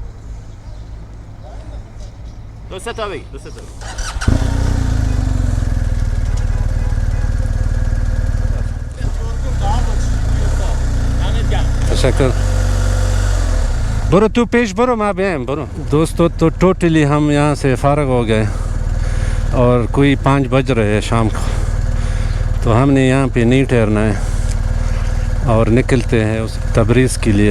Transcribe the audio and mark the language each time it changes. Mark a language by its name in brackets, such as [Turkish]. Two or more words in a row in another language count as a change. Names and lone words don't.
[Persian] دو سه تا بگی. تشکر. برو تو پیش برو मैं بیایم برو. [Urdu] دوستوں تو ٹوٹلی ہم یہاں سے فارغ ہو گئے اور کوئی 5 بج رہے ہیں شام کو، تو ہم نے یہاں پے نہیں ٹھہرنا ہے اور نکلتے ہیں اس تبریز کے لیے.